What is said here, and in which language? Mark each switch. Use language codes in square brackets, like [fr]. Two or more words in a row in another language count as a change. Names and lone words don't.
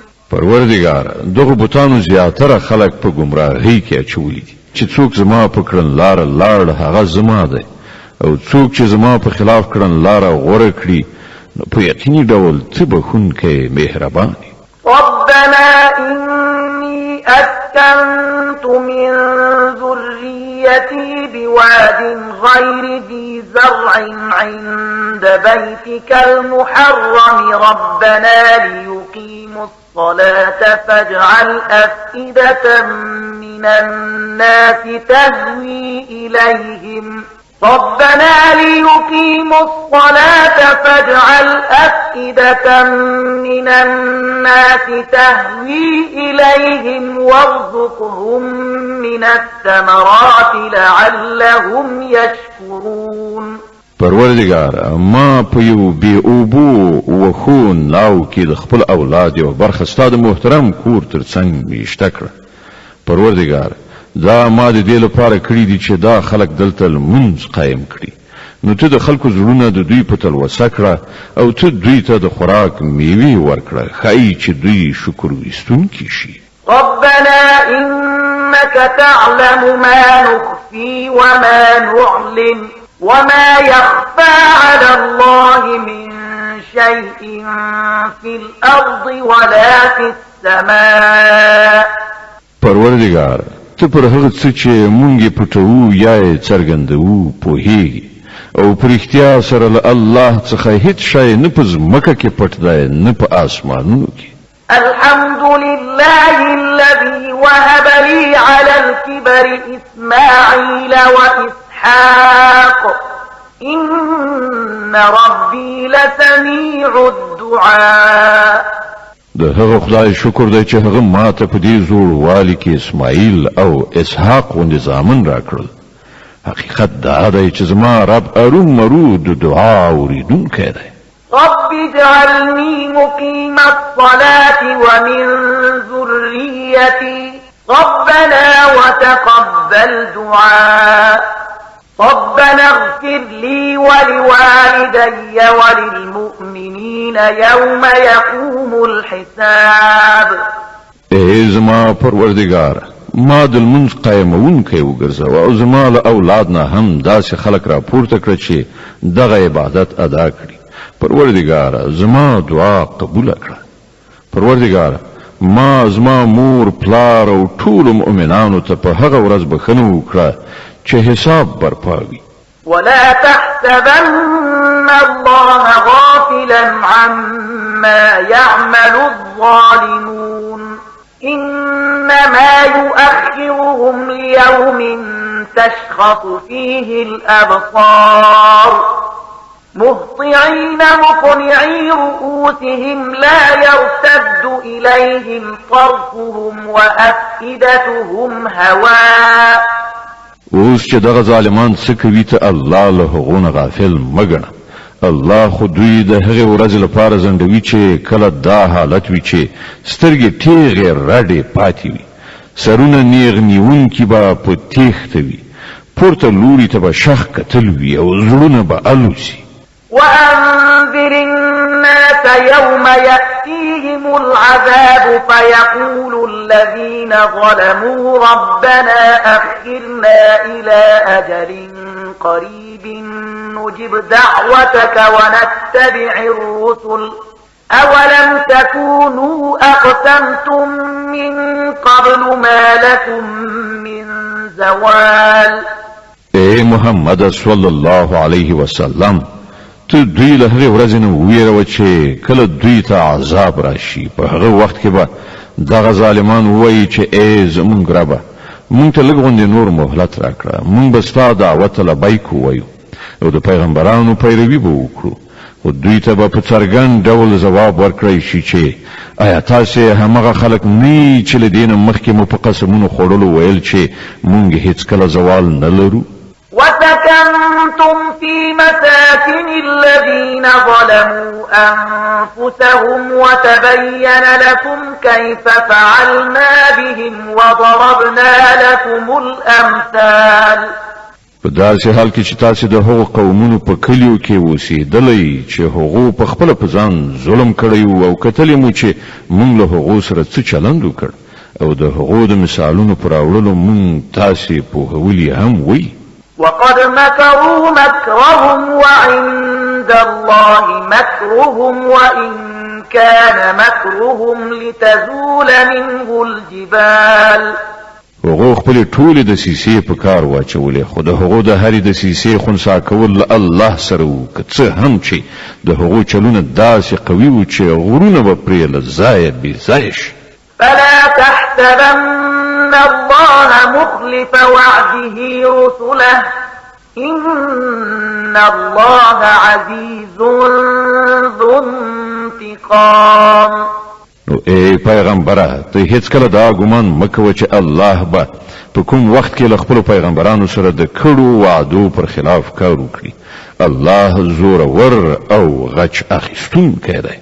[ps] پروردګار دغه بوتانو زیاتره خلک په گمراهۍ کې اچولي دي چې څوک زما په کړنلاره لاړ هغه زما دی او څوک چې زما په خلاف کړنلاره غوره کړي نو په یقیني ډول ته بخښونکی مهربان یې. [ar] ربنا إني أسكنت من ذريتي بواد غير ذي زرع عند بيتك المحرم ربنا ليقيموا الصلاة فاجعل أفئدة من الناس تهوي إليهم ربنا ليقيموا الصلاة فاجعل أفئدة من الناس تهوي إليهم وارزقهم من الثمرات لعلهم يشكرون. [ps] پروردګار ما په یو بی اوبو وخو ناو کې د خپل اولاد یو برخه ستاد محترم کور ترڅنګ میشته کړه. پروردګار دا ما د دې لپاره کړی دي چې دا خلک دلته لمونځ قایم کړي نو ته د خلکو زړونه د دوی په تلوسه کړه او ته دوی ته د خوراک میوې ورکړه ښایي چې دوی شکر ویستونکي شي. [ar] ربنا إنك تعلم ما نخفي وما نعلن وما يخفى على الله من شيء في الأرض ولا في السماء. [ps] پروردګار ته پر هغه څه چې مونږ یې پټوو یا یې څرګندوو پوهیږي او په رښتیا سره له الله څخه هیڅ شی نه په ځمکه کې پټ دی نه په آسمانونو کې. [ar] الحمد لله الذي وهب لي على الكبر إسماعيل وإسحاق إن ربي لسميع الدعاء. [ps] د هغه خدای شکر دی چې هغه ماته په دې زوړوالي کې اسماعیل او اسحاق غوندې زامن راکړل. حقیقت دا دی چې زما رب اروم مرو د دعا اوریدونکی دی. [ar] رب اجعلني مقيم الصلاة ومن ذريتي ربنا وتقبل دعاء ربنا اغفر لي ولوالدي وللمؤمنين يوم يقوم الحساب. [ps] ای زما پروردگار ما د لمونځ قایمونکی وګرځوه او زما له اولاد نه هم داسې خلک راپورته کړه چې دغه عبادت ادا کړي. پروردګاره زما دعا قبول کړه. پروردګاره ما زما مور پلار او ټول مؤمنانو ته په هغه ورځ بخښنه وکړه چې حساب برپاوي. [ar] ولا تحسبن الله غافلا عما يعمل الظالمون إنما يؤخرهم ليوم تشخص فيه الأبصار مهطعين مقنعي رؤوسهم لا يرتد إليهم طرفهم وأفئدتهم هواء. [ps] اوس چې دغه ظالمان څه کوي ته الله له هغونه غافل مګنه. الله خو دوی د هغې ورځې لپاره ځنډوي چې کله دا حالت وي چې سترګې تیغې رډې پاتې وي، سرونه نیغ نیونکي به په تیښته وي، پورته لوري ته به شخ کتل وي او زړونه به الوزي. [ar] وأنذر الناس يوم يأتيهم العذاب فيقول الذين ظلموا ربنا أخرنا إلى أجل قريب نجب دعوتك ونتبع الرسل أولم تكونوا أقسمتم من قبل ما لكم من زوال. [ps] اے محمد [ar] صلی الله علیه وسلم [ps] ته دوی له هغې ورځې نه وویروه چې کله دوی ته عذاب راشي، په هغه وخت کې به دغه ظالمان ووایي چې ای زمونږ ربه مونږ ته لږ غوندې نور مهلت راکړه، مونږ به ستا دعوت ته لبیک ووایو او د پیغمبرانو پیروي به وکړو. خو دوی ته به په څرګند ډول ځواب ورکړی شي چې آیا تاسې همغه خلک نه چې له دې نه مخکې مو په قسمونو خوړلو ویل چې مونږ هیڅکله زوال نه لرو؟ [ar] وسكنتم في مساكن الذين ظلموا أنفسهم وتبين لكم كيف فعلنا بهم وضربنا لكم الأمثال. [ps] په داسې حال کې چې تاسې د هغو قومونو په کلیو کې اوسېدلی چې هغو په خپله په ځان ظلم کړی و او کتلی مو چې موږ له هغو سره څه چلند وکړ او د هغو د مثالونو په راوړلو موږ تاسې پوهولي هم وی. [ar] وقد مكروا مكرهم وعند الله مكرهم وإن كان مكرهم لتزول منه الجبال. [ps] هغو خپل ټول د سیسې په کار واچولې، خو د هغو د هرې د سیسې خنثی کول الله سره و، که څه هم چې د هغو چلونه داسې قوي و چې غرونه به پرې له ځایه بې ځایه شي. [ar] فلا تحسبن الله مخلف وعده رسله إن الله عزيز ذو انتقام. [ps] نو ای پیغمبره ته هیڅکله دا ګمان مکوه چې الله به په کوم وخت کې له خپلو پیغمبرانو سره د کړو وعدو پر خلاف کار وکړي. الله زورور او غچ اخیستونکی دی.